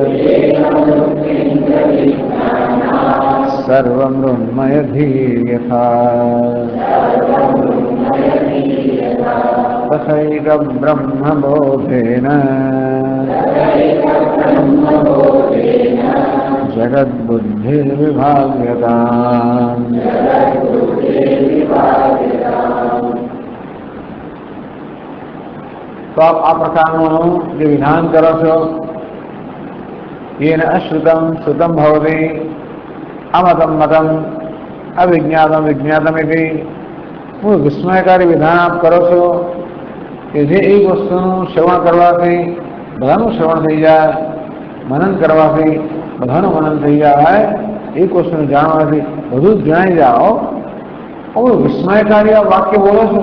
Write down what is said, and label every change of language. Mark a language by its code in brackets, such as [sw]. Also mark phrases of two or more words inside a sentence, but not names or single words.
[sa] सर्वमृण्मयधीर्यथा तथैकब्रह्मबोधेन जगद्बुद्धिर्विभाव्यताम्। [gu] તો આપ આ પ્રકારનું જે વિધાન કરો છો [sa] येन अश्रुतं श्रुतं भवति अमतं मतं अविज्ञातं विज्ञातमिति [gu] વિસ્મયકારી વિધાન આપ કરો છો કે જે એક વસ્તુનું શ્રવણ કરવાથી બધાનું શ્રવણ થઈ જાય, મનન કરવાથી બધાનું મનન થઈ જાય, એક વસ્તુને જાણવાથી બધું જ જણાઈ જાઓ, વિસ્મયકારી આ વાક્ય બોલો છો?